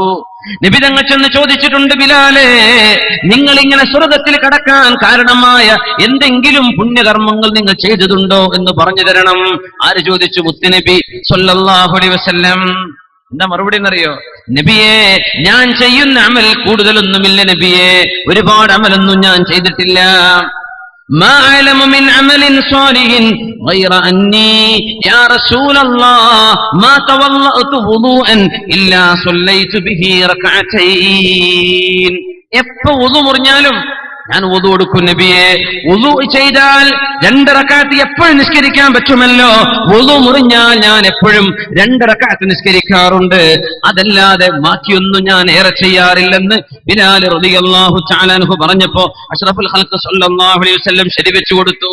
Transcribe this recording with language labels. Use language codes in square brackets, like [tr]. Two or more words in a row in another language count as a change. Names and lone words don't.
[ml] നബി തങ്ങൾ ചെന്ന് ചോദിച്ചിട്ടുണ്ട്, ബിലാലേ, നിങ്ങൾ ഇങ്ങനെ സ്വർഗത്തിൽ കടക്കാൻ കാരണമായ എന്തെങ്കിലും പുണ്യകർമ്മങ്ങൾ നിങ്ങൾ ചെയ്തതുണ്ടോ എന്ന് പറഞ്ഞു തരണം. ആര് ചോദിച്ചു? മുത്തുനബി [ar] صلى الله عليه وسلم. [ml] എന്താ മറുപടി എന്നറിയോ? നബിയെ, ഞാൻ ചെയ്യുന്ന അമൽ കൂടുതലൊന്നുമില്ല നബിയെ, ഒരുപാട് അമലൊന്നും ഞാൻ ചെയ്തിട്ടില്ല. [ar] ما أعلم من عمل صالح غير أني يا رسول الله ما تولأت وضوءا إلا صليت به ركعتين. [ml] എപ്പോ വുളു മുറിഞ്ഞാലും ഞാൻ വുദു എടുക്കും നബിയെ. വുദു ചെയ്താൽ 2 റക്അത്ത് എപ്പോഴും നിസ്കരിക്കാൻ പറ്റുമല്ലോ. വുദു മുറിഞ്ഞാൽ ഞാൻ എപ്പോഴും 2 റക്അത്ത് നിസ്കരിക്കാറുണ്ട്, അതല്ലാതെ ബാക്കിയൊന്നും ഞാൻ ഏറെ ചെയ്യാറില്ലെന്ന് ബിലാൽ [ar] رضي الله تعالى عنه [ml] പറഞ്ഞപ്പോ [ar] أشرف الخلق صلى الله عليه وسلم [ml] ശരിവെച്ചു കൊടുത്തു.